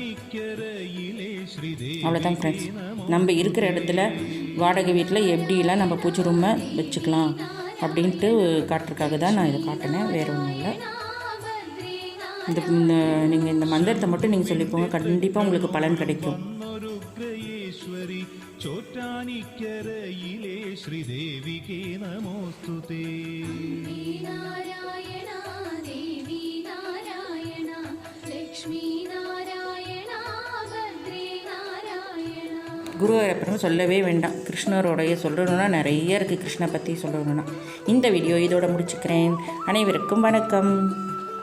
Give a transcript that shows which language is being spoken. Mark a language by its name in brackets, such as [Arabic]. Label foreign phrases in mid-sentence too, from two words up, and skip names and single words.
[Tamil] அவ்வளோதான் ஃப்ரெண்ட்ஸ், நம்ம இருக்கிற இடத்துல வாடகை வீட்டில் எப்படிலாம் நம்ம பூஜை ரூமை வச்சுக்கலாம் அப்படின்ட்டு காட்டுறதுக்காக தான் நான் இதை காட்டினேன், வேறு ஒன்றும் இல்லை. நீங்கள் இந்த மந்திரத்தை மட்டும் நீங்கள் சொல்லிப்போங்க, கண்டிப்பாக உங்களுக்கு பலன் கிடைக்கும். [Sanskrit] चोट्टानिक्करयिले श्रीदेविके नमोस्तुते। नारायण देवी नारायण लक्ष्मी नारायण भद्रे नारायण. [Tamil] குருவாயூரப்பன் சொல்லவே வேண்டாம், கிருஷ்ணரோடைய சொல்லணுன்னா நிறைய இருக்குது. கிருஷ்ண பற்றி சொல்லணுன்னா இந்த வீடியோ இதோட முடிச்சுக்கிறேன். அனைவருக்கும் வணக்கம்.